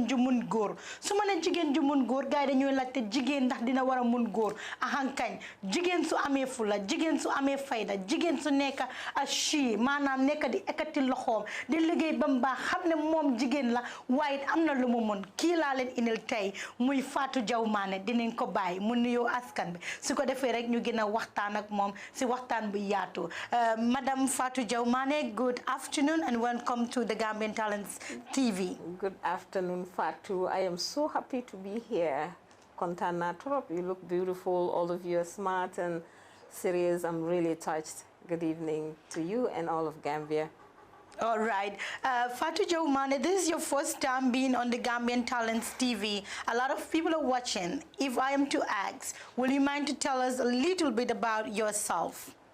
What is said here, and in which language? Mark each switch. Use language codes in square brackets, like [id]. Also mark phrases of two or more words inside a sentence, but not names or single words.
[wo] ju mun góor su ma ne jigéen ju mun góor gars yi dañuy laajte jigéen ndax dina war a mun góor ahankañ jigéen su amee fula jigéen su amee fayda jigéen su nekk a chi maanaam nekk di ekkati loxoom di liggéey ba mu baax xam ne moom jigéen la waaye am na lu mu mun kii laa leen indil tey muy Fatou Jaw Manneh dinañ ko bàyyi mu nuyoo askan bi su ko defee rek ñu gën a waxtaan ak moom si waxtaan bu yaatu Madam Fatou Jaw Manneh, [en] good afternoon and welcome to the Gambian Talents TV. Good afternoon, Fatou. I am so happy to be here. [wo] Kontaan naa trop. [en] You look beautiful. All of you are smart and serious. I'm really touched. Good evening to you and all of Gambia. All right. Fatou Jaw Manneh, this is your first time being on the Gambian Talents TV. A lot of people are watching. If I am to ask, will you mind to tell us a little bit about yourself?